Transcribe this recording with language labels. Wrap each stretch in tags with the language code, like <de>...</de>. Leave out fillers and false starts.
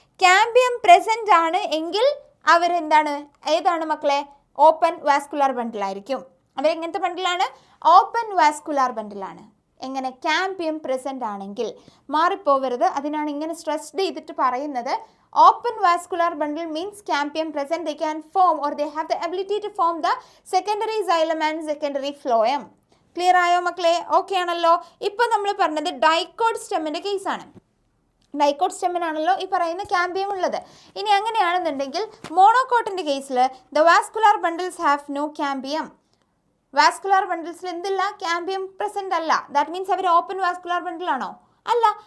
<ml>Cambium present ആണ് എങ്കിൽ അവരെന്താണ്, ഏതാണ് മക്കളെ? Open vascular ബണ്ടിലായിരിക്കും. അവരെങ്ങനത്തെ ബണ്ടിലാണ്? Open vascular ബണ്ടിലാണ്. എങ്ങനെ? ക്യാമ്പിയം പ്രസൻ്റ് ആണെങ്കിൽ. മാറിപ്പോവരുത്, അതിനാണ് ഇങ്ങനെ സ്ട്രെസ് ചെയ്തിട്ട് പറയുന്നത്.</ml> <en>Open vascular bundle means cambium present. They can form or they have the ability to form the secondary xylem and secondary phloem.</en> <ml>Clear ആയോ മക്കളെ? ഓക്കെ ആണല്ലോ? ഇപ്പം നമ്മൾ പറഞ്ഞത് ഡൈക്കോട്ട് സ്റ്റെമ്മിൻ്റെ കേസാണ്. ഡൈക്കോട്ട് സ്റ്റെമ്മിനാണല്ലോ ഈ പറയുന്ന ക്യാമ്പിയം ഉള്ളത്. ഇനി അങ്ങനെയാണെന്നുണ്ടെങ്കിൽ മോണോകോട്ടിൻ്റെ കേസിൽ</ml> <en>The vascular bundles have no cambium.</en> <ml>Vascular ബണ്ടിൽസിൽ എന്തില്ല? ക്യാമ്പിയം പ്രസൻ്റ് അല്ല.</ml> <en>that means</en> <ml>our open vascular ബണ്ടിലാണോ? അല്ല.</ml>